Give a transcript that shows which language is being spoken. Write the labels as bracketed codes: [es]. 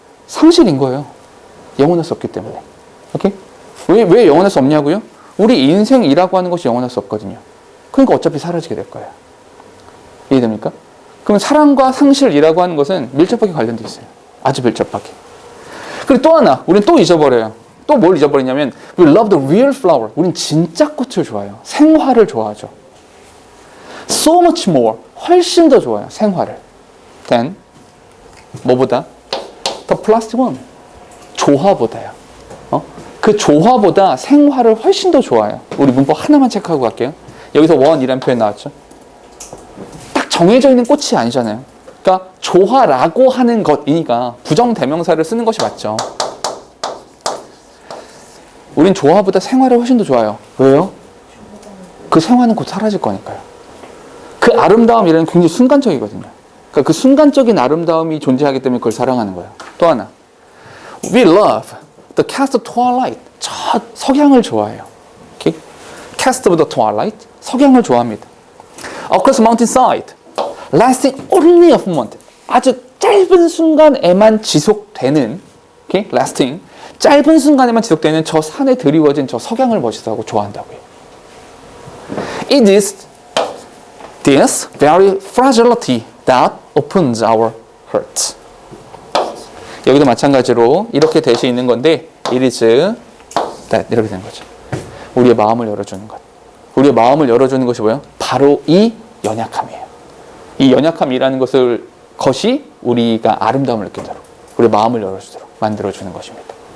[ko] 상실인 거예요. 영원할 수 없기 때문에. 오케이? 왜 영원할 수 없냐고요? 우리 인생이라고 하는 것이 영원할 수 없거든요. 그러니까 어차피 사라지게 될 거예요. 이해됩니까? 그럼 사랑과 상실이라고 하는 것은 밀접하게 관련돼 있어요. 아주 밀접하게. 그리고 또 하나, 우리는 또 잊어버려요. 또 뭘 잊어버리냐면 [en] We love the real flower. [ko] 우린 진짜 꽃을 좋아해요. 생화를 좋아하죠. [en] So much more. [ko] 훨씬 더 좋아요. 생화를. [en] Than [ko] 뭐보다? [en] The plastic one. [ko] 조화보다요. 그 조화보다 생화를 훨씬 더 좋아해요. 우리 문법 하나만 체크하고 갈게요. 여기서 원이라는 표현 나왔죠. 딱 정해져 있는 꽃이 아니잖아요. 그러니까 조화라고 하는 것이니까 부정대명사를 쓰는 것이 맞죠. 우린 조화보다 생화를 훨씬 더 좋아해요. 왜요? 그 생화는 곧 사라질 거니까요. 그 아름다움이라는 게 굉장히 순간적이거든요. 그러니까 그 순간적인 아름다움이 존재하기 때문에 그걸 사랑하는 거예요. 또 하나. [en] We love the cast of twilight. [ko] 저 석양을 좋아해요. Okay? [en] Cast of the twilight. [ko] 석양을 좋아합니다. [en] Across mountainside. Lasting only a moment. [ko] 아주 짧은 순간에만 지속되는 okay? [en] Lasting. [ko] 짧은 순간에만 지속되는 저 산에 드리워진 저 석양을 멋있어하고 좋아한다고요. [en] It is this very fragility that opens our hearts. [ko] 여기도 마찬가지로 이렇게 대시 있는 건데 it is that 이렇게 되는 거죠. 우리의 마음을 열어주는 것. 우리의 마음을 열어주는 것이 뭐예요? 바로 이 연약함이에요. 이 연약함이라는 것이 우리가 아름다움을 느끼도록 우리의 마음을 열어주도록 만들어주는 것입니다.